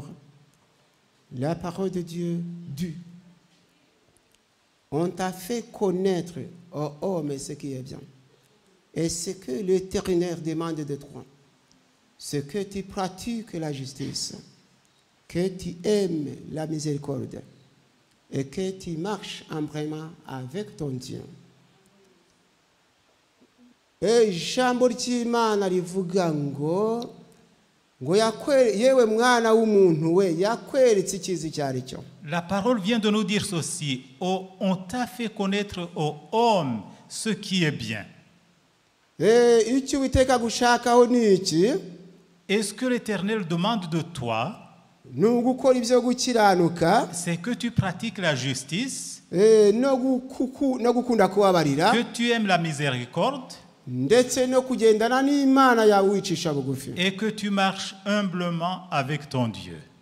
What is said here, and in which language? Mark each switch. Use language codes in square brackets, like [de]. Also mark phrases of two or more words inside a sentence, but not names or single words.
[fr] La parole de Dieu dit: on t'a fait connaître, ô homme, ce qui est bien. Et ce que l'Éternel demande de toi, c'est que tu pratiques la justice, que tu aimes la miséricorde et que tu marches humblement avec ton Dieu. [rw] Ijambo ry'Imana rivuga ngo yewe mwana w'umuntu we yakweretse ikizi cyari cyo. [fr] La parole vient de nous dire ceci: on t'a fait connaître au homme ce qui est bien. [rw] Icyo Uwiteka gushakaho ni iki? [fr] Est-ce que l'Éternel demande de toi? C'est que tu pratiques la justice, que tu aimes la miséricorde, et que tu marches humblement avec ton Dieu.